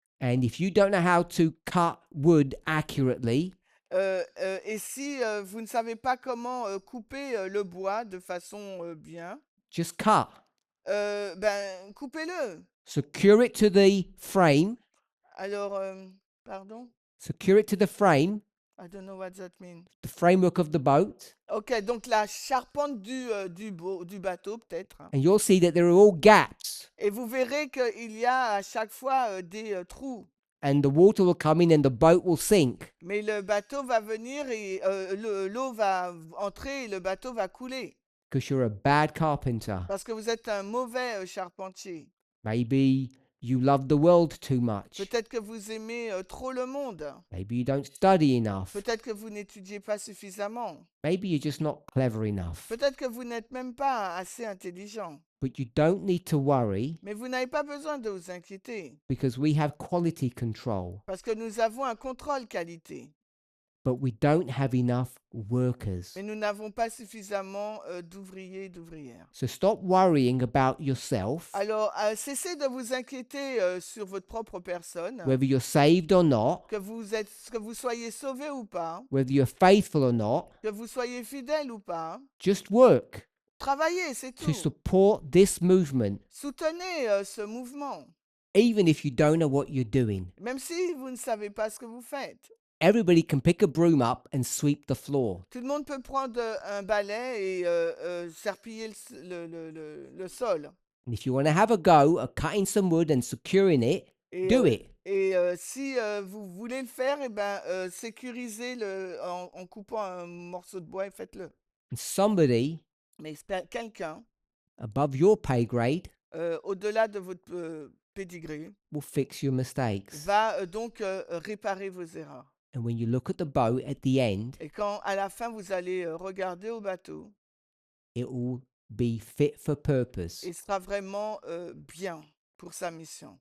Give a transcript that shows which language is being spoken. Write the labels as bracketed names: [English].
[English] And if you don't know how to cut wood accurately, [French] Et si vous ne savez pas comment couper le bois de façon bien, [English] just cut. [French] ben, coupez-le. [English] Secure it to the frame. [French] Alors, pardon? [English] Secure it to the frame, I don't know what that means. the framework of the boat, [French] Ok, donc la charpente du bateau peut-être. [English] and you'll see that there are all gaps. [French] Et vous verrez qu'il y a à chaque fois des trous. [English] And the water will come in and the boat will sink. [French] Mais le bateau va venir et l'eau va entrer et le bateau va couler. [English] Because you're a bad carpenter. [French] Parce que vous êtes un mauvais charpentier. [English] Maybe You love the world too much. [French] Peut-être que vous aimez trop le monde. [English] Maybe you don't study enough. [French] Peut-être que vous n'étudiez pas suffisamment. [English] Maybe you're just not clever enough. [French] Peut-être que vous n'êtes même pas assez intelligent. [English] But you don't need to worry [French] Mais vous n'avez pas besoin de vous inquiéter [English] because we have quality control, [French] parce que nous avons un contrôle qualité. [English] but we don't have enough workers. [French] Mais nous n'avons pas suffisamment d'ouvriers et d'ouvrières. [English] So stop worrying about yourself, [French] Alors, cessez de vous inquiéter sur votre propre personne, [English] whether you're saved or not, [French] que vous soyez sauvé ou pas, [English] whether you're faithful or not. [French] que vous soyez fidèle ou pas. [English] Just work [French] Travaillez, c'est [English] to [French] tout. [English] support this movement, [French] Soutenez ce mouvement, [English] even if you don't know what you're doing. [French] même si vous ne savez pas ce que vous faites. [English] Everybody can pick a broom up and sweep the floor. [French] Tout le monde peut prendre un balai et serpiller le sol. [English] And if you want to have a go at cutting some wood and securing it, [French] Et, [English] do it. [French] si vous voulez le faire, eh ben, sécurisez-le en coupant un morceau de bois et faites-le. [English] And somebody [French] Mais quelqu'un, [English] above your pay grade [French] au-delà de votre pédigré, [English] will fix your mistakes. [French] va donc réparer vos erreurs. [English] And when you look at the boat at the end, [French] Et quand à la fin vous allez regarder au bateau, [English] it will be fit for purpose. [French] il sera vraiment bien pour sa mission.